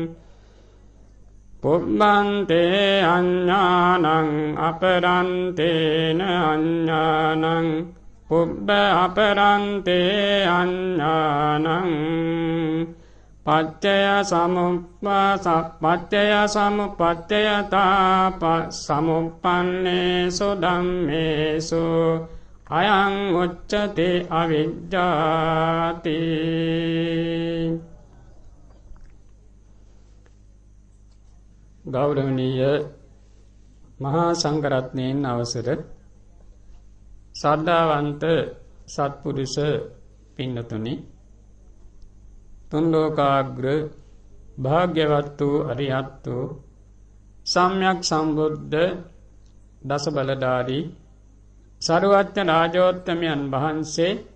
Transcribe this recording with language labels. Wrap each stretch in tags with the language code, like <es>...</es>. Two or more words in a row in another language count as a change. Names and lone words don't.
<pi>පුබ්බන්තේ අඤ්ඤානං අපරන්තේන අඤ්ඤානං පුබ්බ අපරන්තේ අඤ්ඤානං පච්චය සමුප්පත්තයතා සමුප්පන්නේසු ධම්මේසු අයං උච්චති අවිජ්ජාති.</pi> <si>ගෞරවනීය මහා සංඝරත්නයන් අවසර සද්ධාවන්ත සත්පුරුෂ පින්නතුනි, තුන් ලෝකාග්‍ර භාග්‍යවත් වූ අරිහත් වූ සම්්‍යක් සම්බුද්ධ දස බලධාරී සරුවච්ච රාජෝත්තමයන් වහන්සේ</si>